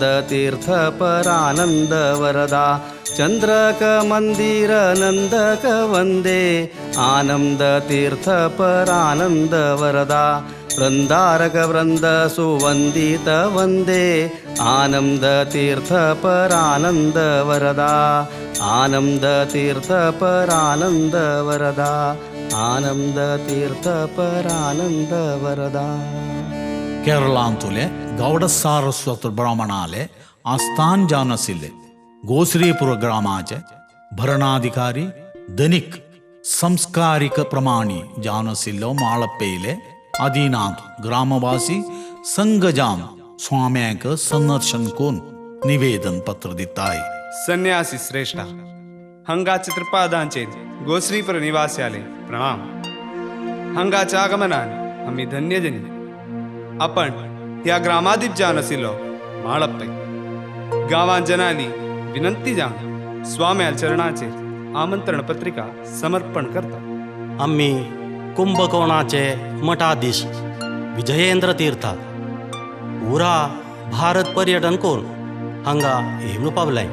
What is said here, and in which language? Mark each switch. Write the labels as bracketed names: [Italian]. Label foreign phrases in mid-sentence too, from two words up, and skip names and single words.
[Sanskrit] तीर्थ परानंद वरदा, चंद्रक मंदिर नंदक वंदे, आनंद तीर्थ परानंद वरदा, वृंदारक वृंद सुवंदित वंदे, आनंद तीर्थ परानंद वरदा, आनंद तीर्थ परानंद वरदा, आनंद तीर्थ परानंद वरदा. [Konkani] केरळांतले गौड सारस्वत ब्राह्मणाले आस्थान जावन आशिल्ले गोश्रीपूर ग्रामाचे भरणाधिकारी धनिक संस्कारिक प्रमाणी जावन आशिल्लो माळप्पेले आदिनाथ ग्रामवासी संघजाम स्वाम्याक संदर्शन करून निवेदन पत्र दिताय. सन्यासी श्रेष्ठा, हंगाचे त्रिपादांचे गोश्रीपूर निवास्याले प्रणाम. हंगाच्या आगमनान आम्ही धन्यजनी. आपण त्या ग्रामादीप जावन आशिल्लो माळप्पे गांवांत जनांनी विनंती जावन स्वाम्या चरणाचेर आमंत्रण पत्रिका समर्पण करता. आम्ही कुंभकोणाचे मठाधीश विजयेंद्र तीर्था पुरा भारत पर्यटन करून हांगा येवन पावलाय.